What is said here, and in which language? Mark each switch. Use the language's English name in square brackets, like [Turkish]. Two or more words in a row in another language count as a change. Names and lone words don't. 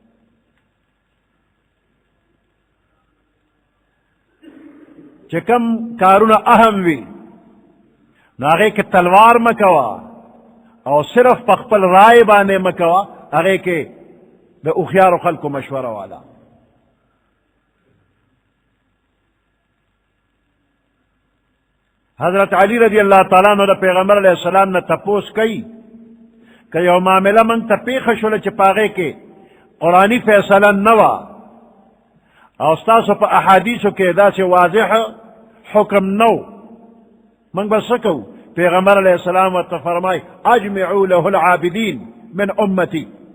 [Pashto] چې کم کارونه اهم وي نو هغې کې تلوار مه کوه او صرف په خپل رای باندې مه کوه هغې کې د هوښیارو خلکو مشوره واله حضرت علی [Arabic] رضی اللہ تعالیٰ عنہ [Pashto] د پیغمبر [Arabic] علیہ السلام [Pashto] نه تپوس کوي که یو معامله موږ ته پیښه شوله چې په هغې کې قرآني فیصله نه وه او ستاسو په احادیثو کې داسې واضح حکم نو موږ به څه کوو پیغمبر [Arabic] علیہ السلام [Pashto] ورته فرمای [Arabic] اجمعوا له العابدین من امتی